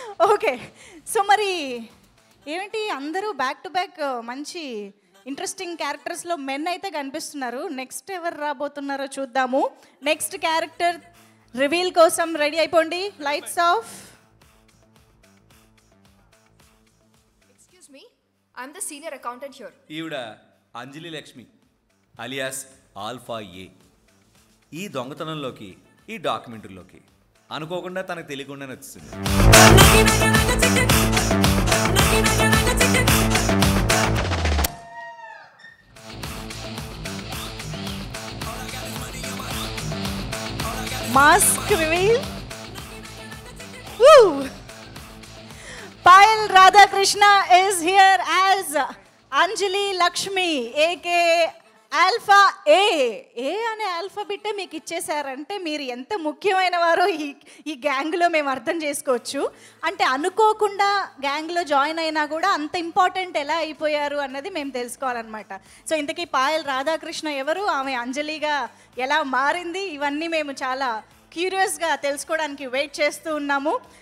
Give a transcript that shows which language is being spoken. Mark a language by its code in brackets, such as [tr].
[te] Okay, so మరి ఏమిటి అందరూ బ్యాక్ టు బ్యాక్ మంచి ఇంట్రెస్టింగ్ క్యారెక్టర్స్లో మెన్ అయితే కనిపిస్తున్నారు. నెక్స్ట్ ఎవరు రాబోతున్నారో చూద్దాము. నెక్స్ట్ క్యారెక్టర్ రివీల్ కోసం రెడీ అయిపోండి. Lights off. [en] Excuse me, I'm the senior accountant here. [te] ఈవిడ అంజలి లక్ష్మి అలియాస్ ఆల్ఫా ఏ. ఈ దొంగతనంలోకి, ఈ డాక్యుమెంటరీలోకి అనుకోకుండా తనకు తెలియకుండానే వచ్చింది. Mask reveal. [en] Payal Radhakrishna is here as Anjali Lakshmi aka alpha A. [te] ఏ అనే ఆల్ఫాబెట్ మీకు ఇచ్చేసారంటే మీరు ఎంత ముఖ్యమైన వారో ఈ గ్యాంగ్లో మేము అర్థం చేసుకోవచ్చు. అంటే అనుకోకుండా గ్యాంగ్లో జాయిన్ అయినా కూడా అంత ఇంపార్టెంట్ ఎలా అయిపోయారు అన్నది మేము తెలుసుకోవాలన్నమాట. సో ఇంతకీ పాయల్ రాధాకృష్ణ ఎవరు, ఆమె అంజలిగా ఎలా మారింది, ఇవన్నీ మేము చాలా క్యూరియస్గా తెలుసుకోవడానికి వెయిట్ చేస్తూ ఉన్నాము.